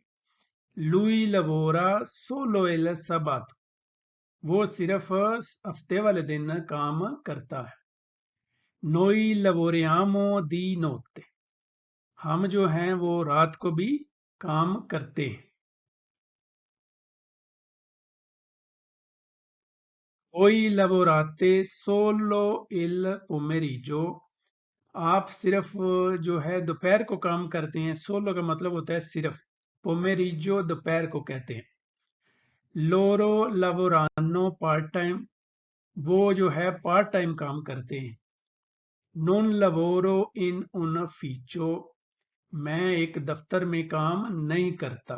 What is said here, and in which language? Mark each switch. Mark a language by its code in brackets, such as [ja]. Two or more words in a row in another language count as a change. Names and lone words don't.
[it] lui lavora solo il sabato, [hi] वो सिर्फ हफ्ते वाले दिन काम करता है। [it] noi lavoriamo di notte, [hi] हम जो हैं वो रात को भी काम करते हैं। [it] Voi lavorate solo il pomeriggio, [hi] आप सिर्फ जो है दोपहर को काम करते हैं। सोलो का मतलब होता है सिर्फ, पोमेरिजो दोपहर को कहते हैं। [it] loro lavorano [en] part time, [hi] वो जो है [en] part time [hi] काम करते हैं। [it] non lavoro in un ufficio, [hi] मैं एक दफ्तर में काम नहीं करता।